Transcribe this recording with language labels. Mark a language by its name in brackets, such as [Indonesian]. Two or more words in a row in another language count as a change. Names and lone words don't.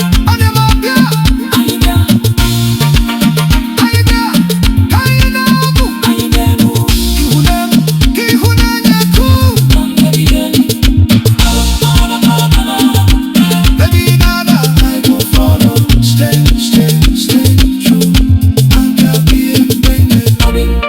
[Igbo] Onye ọma, bịa. Anyị bịa. Anyị bịa, ka anyị na-agụ. Anyị na-egwu. Ịhụnanya, ka ịhụnanya kụ. [English] From the beginning. Baby, na, na, I go follow. Stay, stay, stay true. And I'll be a baby. Obi.